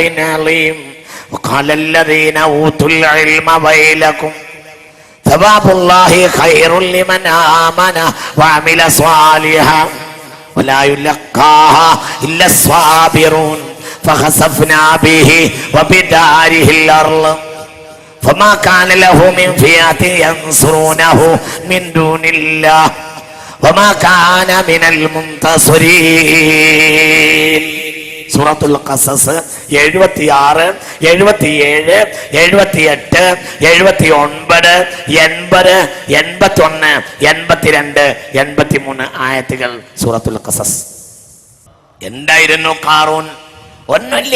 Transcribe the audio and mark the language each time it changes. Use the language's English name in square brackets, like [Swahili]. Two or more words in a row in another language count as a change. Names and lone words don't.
[Arabic] عظيم وقال الذين أوتوا العلم ويلكم ثواب الله خير لمن آمن وعمل صالحا ولا يلقاها إلا الصابرون فخسفنا به وبداره الأرض فما كان له من فئة ينصرونه من دون الله وما كان من المنتصرين. [Malayalam] സൂറത്തുൽ ഖസസ് 76, 77, 78, 79, 80, 81, 82, 83 ആയത്തുകൾ സൂറത്തുൽ ഖസസ്. എന്തായിരുന്നു ഖാറൂൻ? ഒന്നുമില്ല.